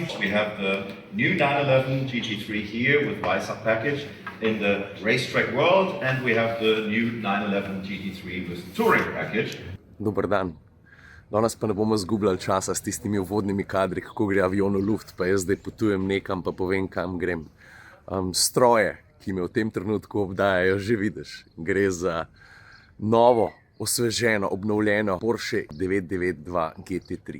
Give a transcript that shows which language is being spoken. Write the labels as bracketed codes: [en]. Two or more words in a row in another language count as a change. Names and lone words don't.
[en] We have the new 911 GT3 here with Weissach package in the racetrack world, and we have the new 911 GT3 with touring package. [sl] Dober dan. Danes pa ne bomo zgubljali časa s tistimi uvodnimi kadri, kako gre avion v luft, pa jaz zdaj potujem nekam, pa povem, kam grem. Stroje, ki me v tem trenutku obdajajo, že vidiš. Gre za novo, osveženo, obnovljeno Porsche 992 GT3.